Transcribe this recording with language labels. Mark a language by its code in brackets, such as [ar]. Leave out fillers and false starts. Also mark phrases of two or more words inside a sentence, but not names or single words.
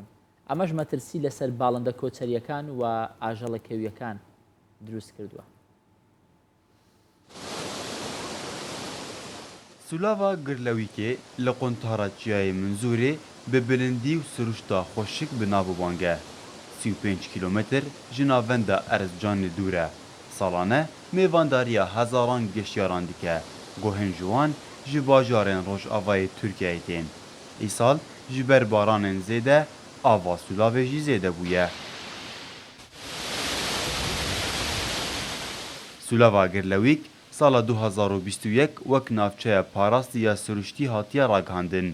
[ckb] ئەمەش مەترسی لەسەر باڵندە کۆچەریەکان و ئاژەڵە کێویەکان دروست کردووە. [ku] سولاوا گرلەویکێ لە قۆنتارەچیای منزورێ بە بلندی و سروشتا خۆشک بناوبانگە 35 کیلومتر ji navenda Erzcanê dûr e. Salane mêvandariya hezaran geştyaran dike. Gohên ji wan ji bajarên Rojavayê Tirkiyeyê tên. Îsal ji ber baranên zêde ava Sulavê jî zêde bûye. Sulava Girlewîk sala 2021 wek navçeya parastiya siruştî hatiye ragihandin.